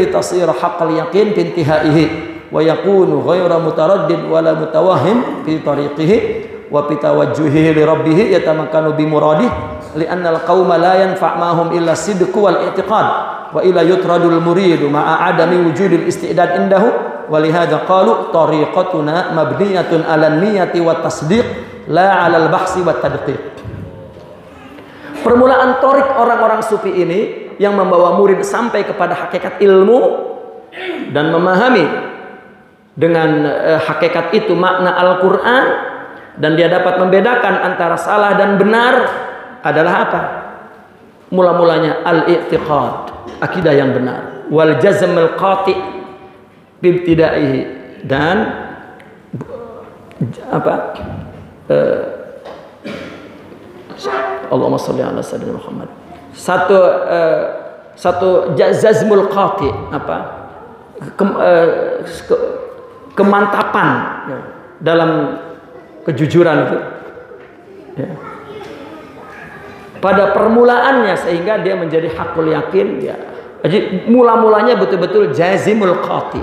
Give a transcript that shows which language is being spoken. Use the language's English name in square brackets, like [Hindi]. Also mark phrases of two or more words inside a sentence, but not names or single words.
[Arabic] تصير حق اليقين في انتهائه ويكون غير متردد ولا متوهم في طريقه وبتوجهه لربه يتمكن بمراده لأن القوم لا ينفع معهم إلا الصدق والاعتقاد وإلا يطرد المريد مع عدم وجود الاستعداد عنده ولهذا قالوا طريقتنا مبنية على النية والتصديق لا على البحث والتدقيق. [Indonesian] Permulaan torik orang-orang sufi ini yang membawa murid sampai kepada hakikat ilmu dan memahami dengan hakikat itu makna Al-Qur'an, dan dia dapat membedakan antara salah dan benar adalah apa? Mula-mulanya al-i'tiqad, akidah yang benar, [Arabic] والجزم القاطع بابتدائه, [Indonesian] dan apa? [Arabic] اللهم صل على سيدنا محمد. [Indonesian] Satu [Arabic] الجزم القاطع, [Indonesian] apa? Kemantapan ya, dalam kejujuran itu ya, pada permulaannya, sehingga dia menjadi [Arabic] حق اليقين [Indonesian] ya, Jadi mula-mulanya betul-betul [Arabic] الجازم القاطع.